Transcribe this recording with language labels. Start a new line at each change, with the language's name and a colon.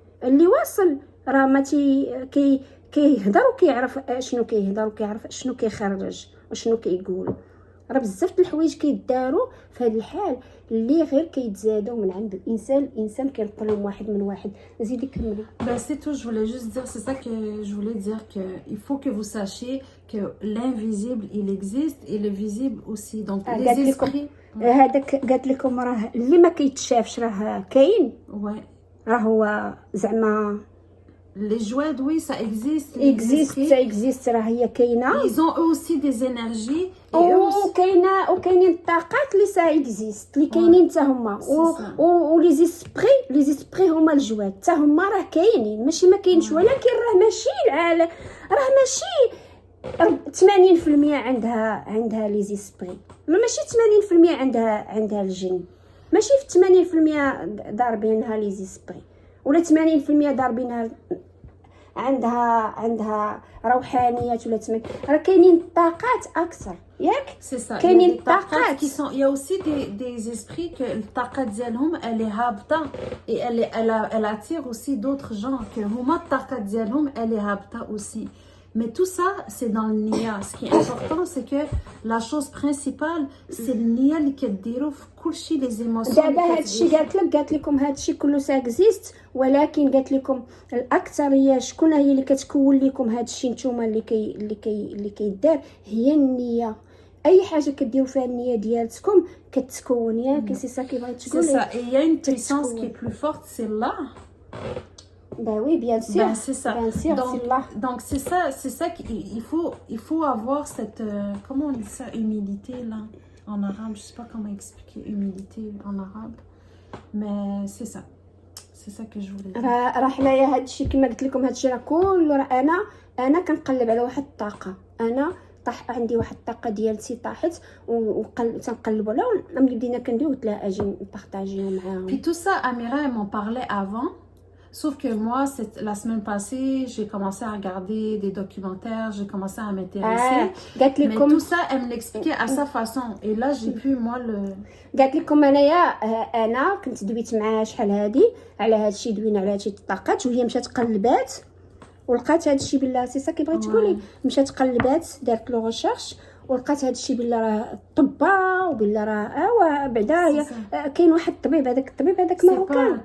Arabic: اللي واصل راه ما كيهضر وكيعرف شنو كيهضر وكيعرف شنو كيخرج وشنو كيقول. راه بزاف د الحوايج كيداروا في هذا الحال اللي غير كيتزادوا من عند الانسان كيلقى لهم واحد من واحد. زيدي كملي.
French: Ben c'est tout, je voulais juste dire, c'est ça que je voulais dire, que il faut que vous sachiez que l'invisible il existe et le visible aussi. Donc les esprits.
Arabic: هذاك قالت لكم راه اللي ما كيتشافش راه كاين.
French: Ouais.
Arabic: راه هو زعما
French: Les jouets, oui, ça existe. Ça existe,
Arabic: راه هي كاينه.
French: Ils ont eux aussi des énergies.
Arabic: وكاينين الطاقات اللي
French: سا اكزيست
Arabic: اللي كاينين حتى هما. ولي زيسبري هما الجواد حتى هما راه كاينين، ماشي ما كاينش، ولكن راه ماشي العالم، راه ماشي 80% عندها
French: لي زيسبري،
Arabic: ماشي 80% عندها الجن، ماشي في 80% ضاربينها لي زيسبري، ولا 80% ضاربينها عندها روحانيات، ولا راه كاينين طاقات اكثر ياك. كاينين الطاقات
French: qui sont. Il y a aussi des esprits que
Arabic: الطاقات ديالهم
French: elle est هابطه et elle attire aussi d'autres gens que
Arabic: هما الطاقات ديالهم
French: elle est هابطه aussi. Mais tout ça, c'est dans le nia. Ce qui est important, c'est que la chose principale, c'est le nia
Arabic: اللي كديروا في كل شيء
French: les émotions.
Arabic: دابا هادشي قالت لكم هادشي كله ساكزيست، ولكن قالت لكم الاكثريه شكون هي اللي كتكون لكم هادشي نتوما اللي كيدار هي النيه. اي حاجه كديروا فيها النيه ديالتكم كتكون ياك.
French: سي سا كي
Arabic: بغيت تقولي.
French: C'est ça. Et il y a une puissance qui est plus forte, c'est là. Ben oui, bien sûr. Ben, c'est ça. Bien sûr, donc c'est ça qu'il faut avoir cette comment on dit ça, humilité là en arabe. Je sais pas comment expliquer humilité en arabe, mais c'est ça que je voulais dire.
Arabic: راه حنايا هادشي كما قلت لكم، هادشي راه كله راه انا كنقلب على واحد الطاقه، انا طاح عندي واحد الطاقه ديالتي طاحت تنقلب عليها بدينا كندوي قلت لها اجي نبارطاجيو معاهم.
French: Puis tout ça, Amira elle m'en parlait avant. Sauf que moi, la semaine passée, j'ai commencé à regarder des documentaires, j'ai commencé à m'intéresser. Mais tout ça, elle me l'expliquait à sa façon. Et là, j'ai pu, moi, le...
Arabic: قالت لكم انا كنت دويت معها شحال هادي على هادشي، دوينا على هادشي الطاقات، وهي مشات قلبات ولقات هادشي بالله.
French: سي سا كي
Arabic: بغيت تقولي، مشات قلبات دارت
French: لو ريشيرش
Arabic: ولقات هادشي بالله راه طبا، وبالله راه بعدا كاين واحد الطبيب، هذاك الطبيب هذاك ماروكان.